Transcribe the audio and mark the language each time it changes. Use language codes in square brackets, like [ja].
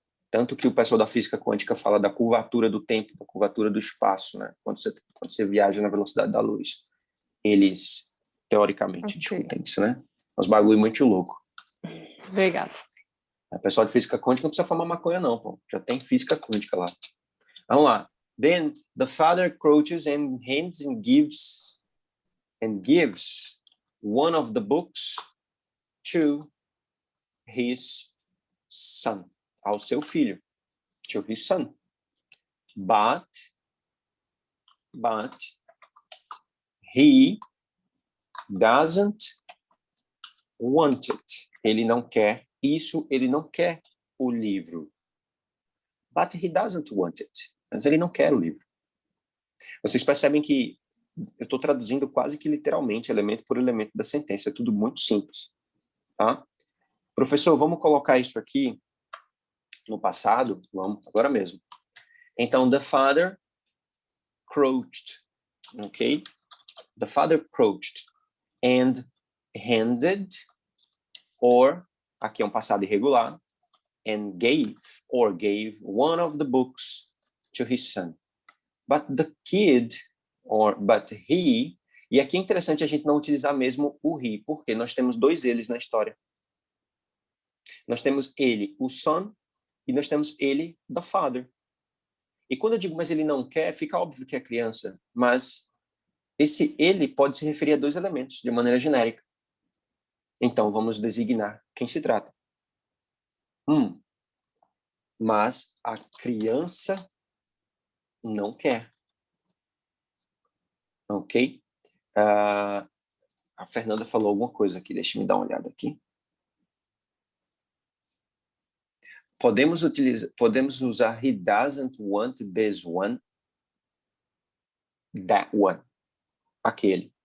[pt] Tanto que o pessoal da física quântica fala da curvatura do tempo, da curvatura do espaço, né? Quando você viaja na velocidade da luz. Eles, teoricamente, discutem isso, né? Uns bagulho muito louco. Obrigada. O pessoal de física quântica não precisa fumar maconha, não, pô. Já tem física quântica lá. Vamos lá. [en] Then the father crouches and hands and gives one of the books to his son, [pt] ao seu filho, [en] to his son. But he doesn't want it. [pt] Ele não quer isso, ele não quer o livro. [en] But he doesn't want it. [pt] Mas ele não quer o livro. Vocês percebem que eu estou traduzindo quase que literalmente, elemento por elemento da sentença. É tudo muito simples. Tá? Professor, vamos colocar isso aqui no passado? Vamos, agora mesmo. Então, [en] the father crouched. Ok? The father crouched and handed, or, [pt] aqui é um passado irregular, [en] and gave one of the books to his son. But the kid, but he, [pt] e aqui é interessante a gente não utilizar mesmo o he, porque nós temos dois eles na história. Nós temos ele, o son, e nós temos ele, [en] the father. [pt] E quando eu digo, mas ele não quer, fica óbvio que é criança, mas esse ele pode se referir a dois elementos, de maneira genérica. Então, vamos designar quem se trata. Mas a criança não quer. Ok? A Fernanda falou alguma coisa aqui, deixa eu dar uma olhada aqui. Podemos usar [en] he doesn't want this one, that one, [pt] aquele.